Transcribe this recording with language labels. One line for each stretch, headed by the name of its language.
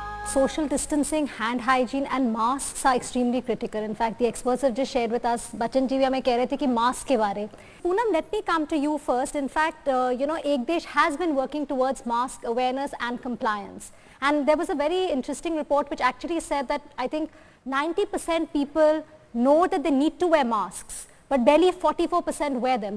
English: Social distancing, hand hygiene and masks are extremely critical. In fact, the experts have just shared with us.
Hindi: Bachchan ji भी हमें कह रहे थे कि mask के बारे।
English: Poonam, let me come to you first. In fact, Ekdesh has been working towards mask awareness and compliance. And there was a very interesting report which actually said that I think 90% people know that they need to wear masks, but barely 44% wear them.